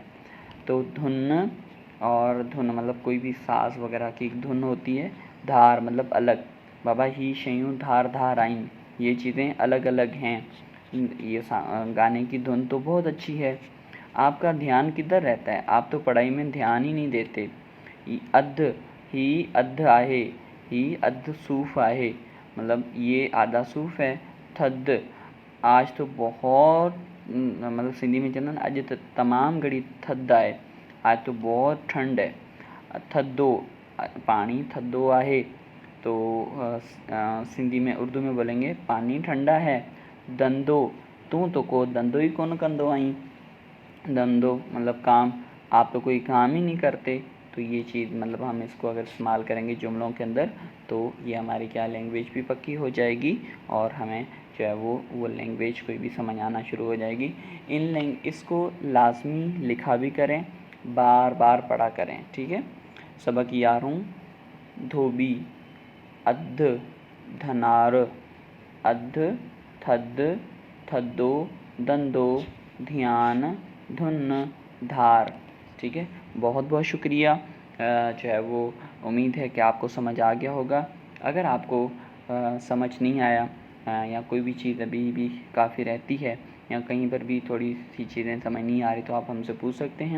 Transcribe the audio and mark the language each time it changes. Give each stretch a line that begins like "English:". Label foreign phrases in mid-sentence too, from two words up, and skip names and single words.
Urdu: تو دھن، اور دھن مطلب کوئی بھی ساز وغیرہ کی ایک دھن ہوتی ہے. دھار مطلب الگ,
Sindhi: बाबा ही शयूं धार धार आइन,
Urdu: یہ چیزیں الگ الگ ہیں. یہ گانے کی دھن تو بہت اچھی ہے. آپ کا دھیان کدھر رہتا ہے? آپ تو پڑھائی میں دھیان ہی نہیں دیتے.
Sindhi: अध, ही अध आहे, ही अध सूफ आहे,
Urdu: مطلب یہ آدھا سوف ہے.
Sindhi: थद,
Urdu: آج تو بہت مطلب سندھی میں
Sindhi: चवंदा आहिनि अॼु त तमामु घणी थधि आहे,
Urdu: آج تو بہت ٹھنڈ ہے.
Sindhi: थधो पानी थधो आहे,
Urdu: تو سندھی میں اردو میں بولیں گے پانی ٹھنڈا ہے.
Sindhi: धंधो तूं तो को धंधो ही कोन कंदो आहीं,
Urdu: دھندو مطلب کام، آپ تو کوئی کام ہی نہیں کرتے. تو یہ چیز مطلب ہم اس کو اگر استعمال کریں گے جملوں کے اندر تو یہ ہماری کیا لینگویج بھی پکی ہو جائے گی اور ہمیں جو ہے وہ لینگویج کوئی بھی سمجھ آنا شروع ہو جائے گی. اس کو لازمی لکھا بھی کریں، بار بار پڑھا کریں، ٹھیک ہے. سبق 11 دھوبی,
Sindhi: अध, धनार, अध, थद, थदो, धंधो,
Urdu: دھیان، دھن، دھار، ٹھیک ہے. بہت بہت شکریہ. جو ہے وہ امید ہے کہ آپ کو سمجھ آ گیا ہوگا. اگر آپ کو سمجھ نہیں آیا یا کوئی بھی چیز ابھی بھی کافی رہتی ہے یا کہیں پر بھی تھوڑی سی چیزیں سمجھ نہیں آ رہی تو آپ ہم سے پوچھ سکتے ہیں.